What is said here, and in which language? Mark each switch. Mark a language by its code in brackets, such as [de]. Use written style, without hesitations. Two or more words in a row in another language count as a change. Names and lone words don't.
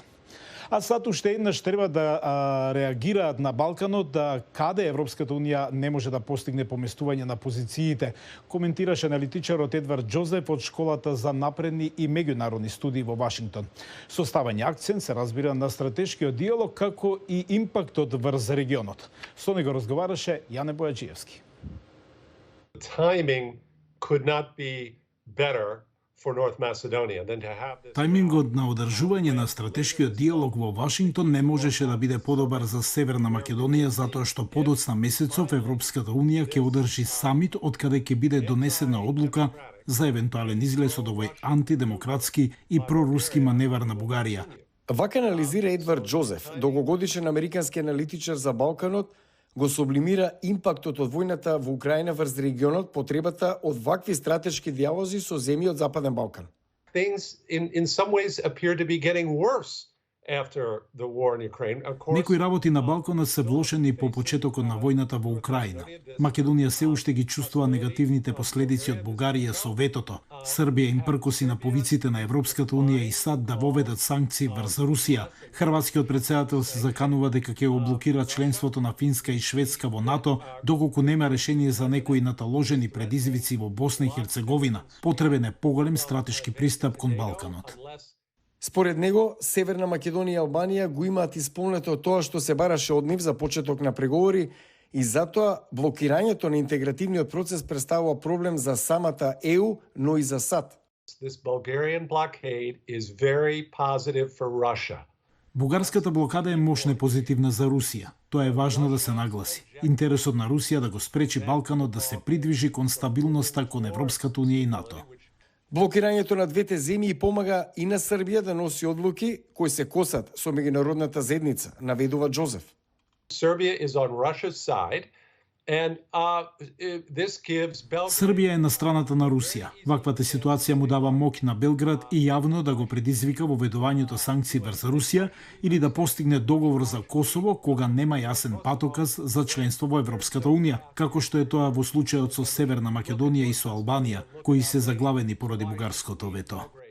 [mk] А САД уште еднаш треба да реагираат на Балканот, да каде Европската Унија не може да постигне поместување на позициите, коментираше аналитичарот Едвард Џозеф од Школата за напредни и меѓународни студии во Вашингтон. Со ставање акцент се разбира на стратешкиот диалог како и импактот врз регионот. Со него разговараше Јане Бојаджиевски. [en] Timing could not be better for North Macedonia than to have this. [mk] Тајмингот на одржување на стратешкиот диалог во Вашингтон не можеше да биде подобар за Северна Македонија затоа што подоцна месецов Европската Унија ќе одржи самит од каде ќе биде донесена одлука за евентуален излез од овој антидемократски и проруски маневар на Бугарија. Вака анализира Едвард Џозеф, долгогодишен американски аналитичар за Балканот, го сублимира импактот од војната во Украина врз регионот, потребата од вакви стратешки диалози со земји од Западен Балкан. [en] Things in some ways appear to be getting worse after the war in Ukraine. Of course, [mk] Некои работи на Балканот се влошени по почетокот на војната во Украина. Македонија се уште ги чувствува негативните последици од Бугарија со ветото. Србија им пркоси на повиците на Европската Унија и САД да воведат санкции врз Русија. Хрватскиот претседател се заканува дека ќе го блокира членството на Финска и Шведска во НАТО, доколку нема решение за некои наталожени предизвици во Босна и Херцеговина. Потребен е поголем стратешки пристап кон Балканот. Според него, Северна Македонија и Албанија го имаат исполнето тоа што се бараше од нив за почеток на преговори и затоа блокирањето на интегративниот процес представува проблем за самата ЕУ, но и за САД. [en] this Bulgarian blockade is very positive for Russia. [mk] Бугарската блокада е мощно позитивна за Русија. Тоа е важно да се нагласи. Интересот на Русија да го спречи Балканот да се придвижи кон стабилноста кон Европската Унија и НАТО. Блокирањето на двете земји помага и на Србија да носи одлуки кои се косат со меѓународната заедница, наведува Џозеф. [en] Serbia is on Russia's side, and this gives Belgrade. [mk] Србија е на страната на Русија. Ваквата ситуација му дава моќ на Белград и јавно да го предизвика воведувањето санкции врз Русија или да постигне договор за Косово кога нема јасен патоказ за членство во Европската Унија, како што е тоа во случајот со Северна Македонија и со Албанија, кои се заглавени поради бугарското вето.